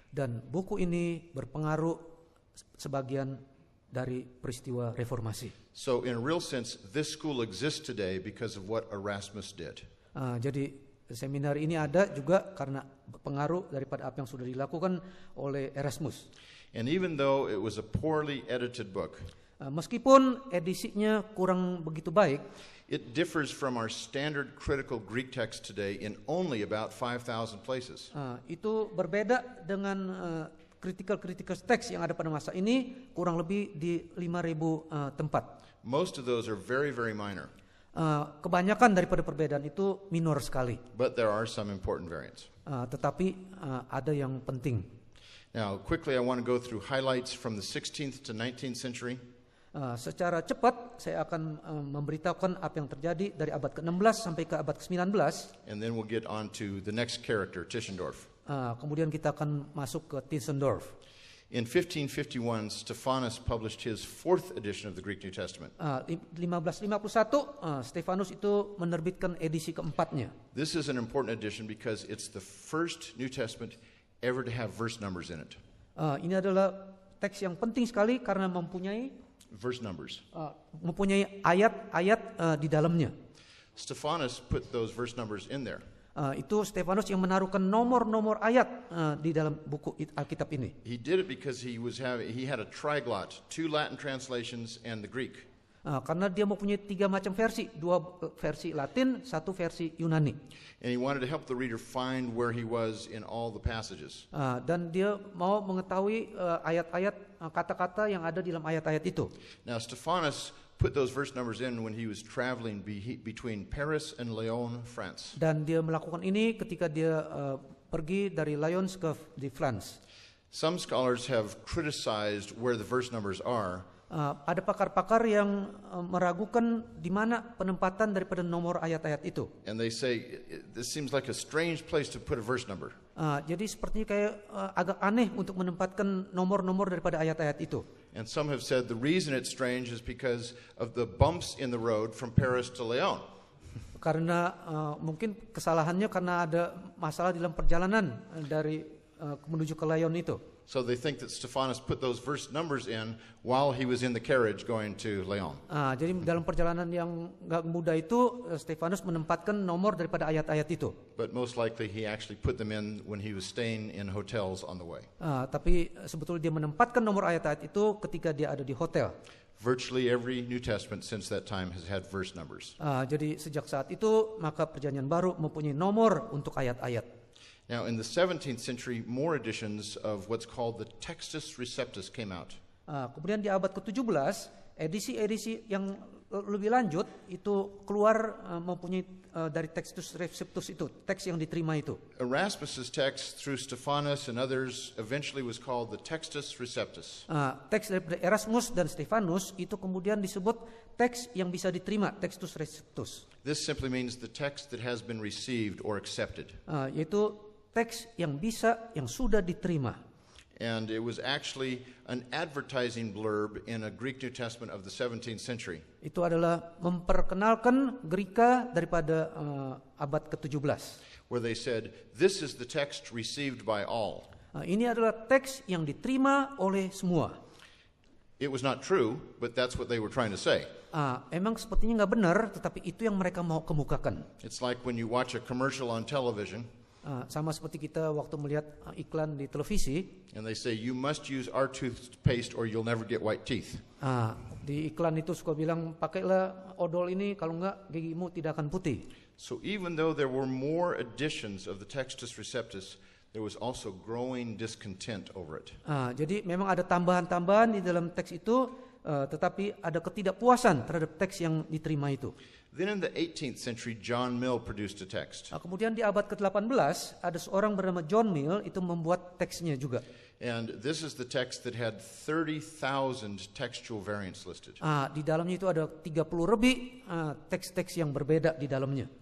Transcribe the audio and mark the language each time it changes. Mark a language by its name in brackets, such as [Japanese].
[Indonesian] Dan buku ini berpengaruh sebagian dari peristiwa reformasi. [English] So in a real sense, this school exists today because of what Erasmus did. [Indonesian] Jadi seminar ini ada juga karena pengaruh daripada apa yang sudah dilakukan oleh Erasmus. [English] And even though it was a poorly edited book, [Indonesian] Meskipun edisinya kurang begitu baik, [English] it differs from our standard critical Greek text today in only about 5,000 places. [Indonesian] itu berbeda dengan critical text yang ada pada masa ini, kurang lebih di 5.000 tempat. [English] Most of those are very, very minor, [Indonesian] Kebanyakan daripada perbedaan itu minor sekali, [English] but there are some important variants. [Indonesian] tetapi ada yang penting. [English] Now, quickly, I want to go through highlights from the 16th to 19th century. [Indonesian] Secara cepat saya akan memberitahukan apa yang terjadi dari abad ke-16 sampai ke abad ke-19. [English] And then we'll get on to the next character, Tischendorf. [Indonesian] Kemudian kita akan masuk ke Tischendorf. [English] In 1551, Stephanus published his fourth edition of the Greek New Testament. [Indonesian] 1551 Stefanus itu menerbitkan edisi keempatnya. [English] This is an important edition because it's the first New Testament ever to have verse numbers in it. [Indonesian] Ini adalah teks yang penting sekali karena mempunyai [English] Verse numbers. [Indonesian] ayat-ayat di dalamnya. [English] Stephanus put those verse numbers in there. [Indonesian] Itu Stefanus yang menaruhkan nomor-nomor ayat di dalam buku Alkitab ini. [English] He did it because he had a triglot, 2 Latin translations and the Greek. [Indonesian] Karena dia mempunyai 3 macam versi, 2 versi Latin, 1 versi Yunani. [English] And he wanted to help the reader find where he was in all the passages. [Indonesian] Dan dia mau mengetahui ayat-ayat, kata-kata yang ada di dalam ayat-ayat itu. [English] Now Stephanus put those verse numbers in when he was traveling between Paris and Lyon, France. [Indonesian] Dan dia melakukan ini ketika dia pergi dari Lyons ke di France. [English] Some scholars have criticized where the verse numbers are. [Indonesian] Ada pakar-pakar yang meragukan di mana penempatan daripada nomor ayat-ayat itu. [English] And they say this seems like a strange place to put a verse number. [Indonesian] Jadi sepertinya kayak agak aneh untuk menempatkan nomor-nomor daripada ayat-ayat itu. [English] And some have said the reason it's strange is because of the bumps in the road from Paris to Lyon. [Indonesian] Karena mungkin kesalahannya karena ada masalah dalam perjalanan dari menuju ke Lyon itu. [English] So they think that Stephanus put those verse numbers in while he was in the carriage going to Leon. [Indonesian] Jadi dalam perjalanan yang nggak mudah itu, Stefanus menempatkan nomor daripada ayat-ayat itu. [English] But most likely he actually put them in when he was staying in hotels on the way. [Indonesian] Tapi sebetulnya dia menempatkan nomor ayat-ayat itu ketika dia ada di hotel. [English] Virtually every New Testament since that time has had verse numbers. [Indonesian] Jadi sejak saat itu maka Perjanjian Baru mempunyai nomor untuk ayat-ayat. [English] Now, in the 17th century, more editions of what's called the Textus Receptus came out. [Indonesian] Kemudian di abad ke-17, edisi-edisi yang lebih lanjut itu keluar mempunyai dari Textus Receptus itu, teks yang diterima itu. [English] Erasmus's text through Stephanus and others eventually was called the Textus Receptus. [Indonesian] Teks dari Erasmus dan Stefanus itu kemudian disebut teks yang bisa diterima, Textus Receptus. [English] This simply means the text that has been received or accepted. [Indonesian] Yaitu teks yang bisa, yang sudah diterima. [English] And it was actually an advertising blurb in a Greek New Testament of the 17th century. [Indonesian] Itu adalah memperkenalkan Greka daripada abad ke-17. [English] Where they said, this is the text received by all. [Indonesian] Ini adalah teks yang diterima oleh semua. [English] It was not true, but that's what they were trying to say. [Indonesian] Emang sepertinya nggak benar, tetapi itu yang mereka mau kemukakan. [English] It's like when you watch a commercial on television. [Indonesian] Sama seperti kita waktu melihat iklan di televisi. [English] And they say you must use our toothpaste or you'll never get white teeth. [Indonesian] Di iklan itu suka bilang pakailah odol ini kalau enggak gigimu tidak akan putih. [English] So even though there were more editions of the Textus Receptus, there was also growing discontent over it. [Indonesian] Jadi memang ada tambahan-tambahan di dalam teks itu, tetapi ada ketidakpuasan terhadap teks yang diterima itu. [English] Then in the 18th century, John Mill produced a text. [Indonesian] Kemudian di abad ke-18 ada seorang bernama John Mill itu membuat teksnya juga. [English] And this is the text that had 30,000 textual variants listed. [Indonesian] Di dalamnya itu ada 30 lebih teks-teks yang berbeda di dalamnya.